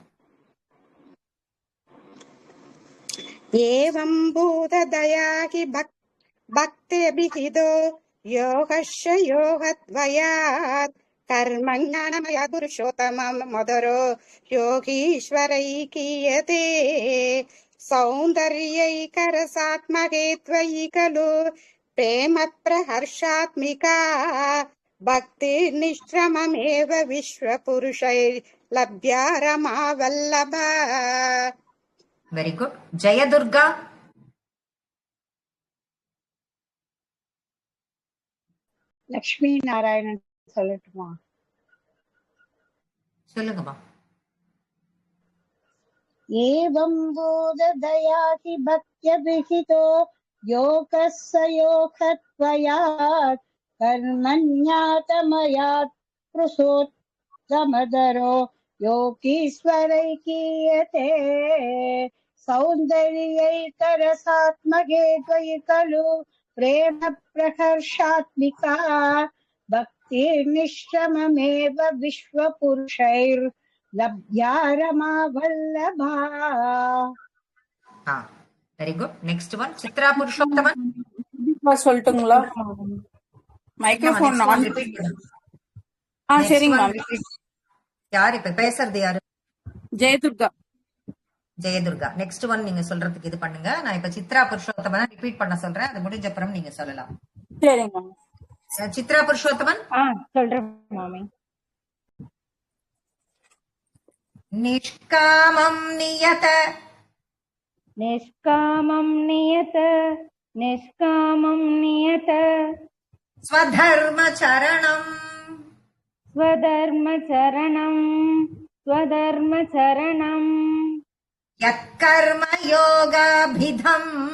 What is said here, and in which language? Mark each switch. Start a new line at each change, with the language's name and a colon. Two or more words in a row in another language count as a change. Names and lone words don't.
Sanskrit: एवं भूततया हि भक्तिभिहितो योगस्य योगद्वयात् कर्मज्ञानमय पुरुषोत्तमं मतरो योगीश्वरैर्गीयते सौन्दर्यैकरसात्मके त्वयि खलु प्रेम प्रहर्षात्मिका भक्ति निश्रममेव विश्वपुरुषैर्लभ्या रमा वल्लभा.
English: very good.
Tamil: ஜெயதுர்கா. லக்ஷ்மி நாராயணன் சொல்லட்டுமா? சொல்லுங்கம்மா.
Sanskrit: एवं बोधतयादि भक्त्यभिहितो योगस्य योगद्वयात् कर्मण्यात्मयात् पुरुषोत्तमतरो योगीश्वरैर्गीयते सौन्दर्यैकरसात्मके त्वयि खलु प्रेम प्रहर्षात्मिका भक्ति निश्रममेव विश्वपुरुषैर्लभ्या रमा वल्लभा.
English: very good. next one
Tamil: சித்ரா புருஷோத்தமன். சொல்லட்டுங்களா?
English: microphone on.
Tamil: சரிங்க மேம். யார் இப்ப பேசுறது? யாரு? ஜெயதுர்கா. ஜெயதுர்கா.
English: next one
Tamil: நீங்க சொல்றதுக்கு இது பண்ணுங்க. நான் இப்ப சித்ரா புருஷோத்தமன் ரிப்பீட் பண்ண சொல்றேன். அது முடிஞ்ச அப்புறம் நீங்க சொல்லலாம். சரிங்க. சித்ரா புருஷோத்தமன் சொல்றேன் மாமி.
Sanskrit: निष्कामं नियत निष्कामं नियत निष्कामं नियत स्वधर्मचरणं स्वधर्मचरणं स्वधर्मचरणं यत्कर्मयोगाभिधम्